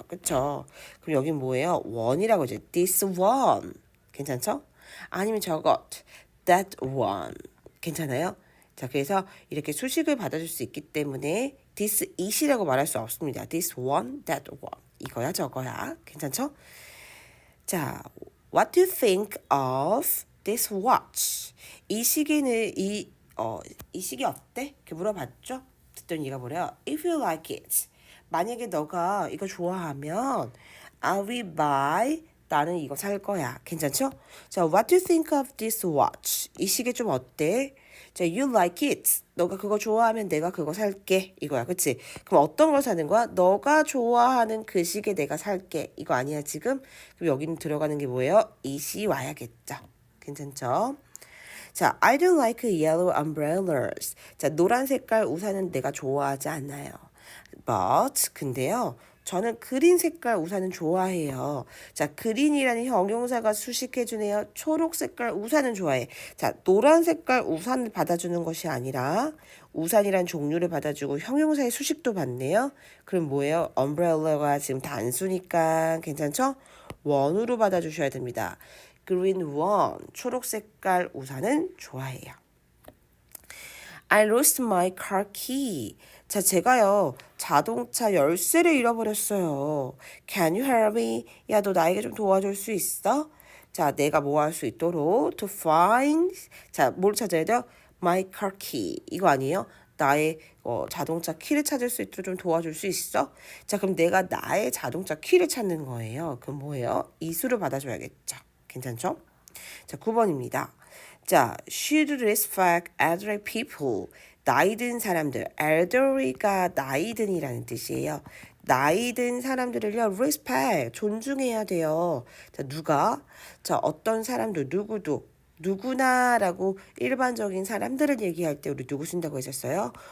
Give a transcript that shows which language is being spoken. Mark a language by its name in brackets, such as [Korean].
[Korean] 그쵸? 그럼 여긴 뭐예요? one이라고 하죠. [English] this one. [Korean] 괜찮죠? 아니면 저것. [English] that one. [Korean] 괜찮아요? 자, 그래서 이렇게 수식을 받아줄 수 있기 때문에 this it이라고 말할 수 없습니다. [English] this one, that one. [Korean] 이거야 저거야. 괜찮죠? [English] 자, what do you think of this watch? [Korean] 이 시계는 이 시계 어때? 이렇게 물어봤죠? 듣더니 얘가 뭐래요? [English] If you like it. [Korean] 만약에 너가 이거 좋아하면 [English] I will buy [Korean] 나는 이거 살 거야. 괜찮죠? [English] 자, what do you think of this watch? [Korean] 이 시계 좀 어때? 자, [English] you like it. [Korean] 너가 그거 좋아하면 내가 그거 살게. 이거야. 그치? 그럼 어떤 걸 사는 거야? 너가 좋아하는 그 시계 내가 살게. 이거 아니야, 지금? 그럼 여기는 들어가는 게 뭐예요? it이 와야겠죠. 괜찮죠? [English] 자, I don't like yellow umbrellas. [Korean] 자, 노란 색깔 우산은 내가 좋아하지 않아요. [English] But, [Korean] 근데요. 저는 그린 색깔 우산은 좋아해요. 자, 그린이라는 형용사가 수식해주네요. 초록 색깔 우산은 좋아해. 자, 노란 색깔 우산을 받아주는 것이 아니라 우산이란 종류를 받아주고 형용사의 수식도 받네요. 그럼 뭐예요? umbrella가 지금 단수니까 괜찮죠? one으로 받아주셔야 됩니다. [English] green one, [Korean] 초록 색깔 우산은 좋아해요. [English] I lost my car key. [Korean] 자, 제가요, 자동차 열쇠를 잃어버렸어요. [English] Can you help me? [Korean] 야, 너 나에게 좀 도와줄 수 있어? 자, 내가 뭐 할 수 있도록 [English] to find. [Korean] 자, 뭘 찾아야 돼요? [English] My car key. [Korean] 이거 아니에요? 나의 자동차 키를 찾을 수 있도록 좀 도와줄 수 있어? 자, 그럼 내가 나의 자동차 키를 찾는 거예요. 그럼 뭐예요? 이수를 받아줘야겠죠. 괜찮죠? 자, 9번입니다. [English] 자, should respect elderly people. [Korean] 나이 든 사람들, elderly가 나이 든이라는 뜻이에요. 나이 든 사람들을요, respect, 존중해야 돼요. 자, 누가? 자, 어떤 사람들, 누구도 누구나라고 일반적인 사람들을 얘기할 때 우리 누구 쓴다고 했었어요?